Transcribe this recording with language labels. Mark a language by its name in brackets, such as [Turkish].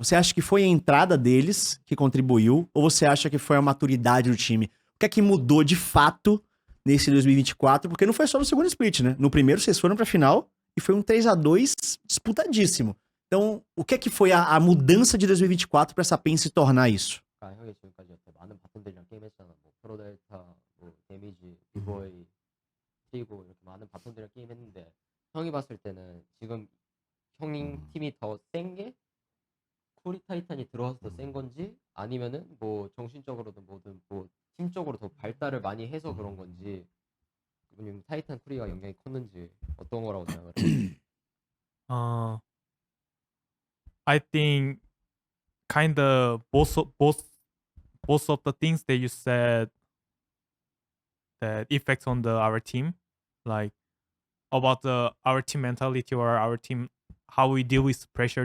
[Portuguese] Você acha que foi a entrada deles que contribuiu ou você acha que foi a maturidade do time? O que é que mudou de fato nesse 2024? Porque não foi só no segundo split, né? No primeiro vocês foram pra final e foi um 3-2 disputadíssimo. Então, o que é que foi a mudança de 2024 pra essa PEN se tornar isso? [Korean] 아, 형이 지금까지 이렇게 많은 바텀들이랑 게임했잖아. 뭐 프로델타, 뭐 데미지, 비보이, 그리고 이렇게 많은 바텀들이랑 게임했는데 형이 봤을 때는 지금 형이 팀이 더 센 게 쿠리 타이탄이 들어와서 더 센 건지 아니면은 뭐 정신적으로든 뭐든 뭐 팀적으로 더 발달을 많이 해서 그런 건지 아니면 타이탄 쿠리가 영향이 컸는지 어떤 거라고 생각을 해? [English] I think kind of both of the things that you said that affects on our team, like about our team mentality or our team how we deal with pressure.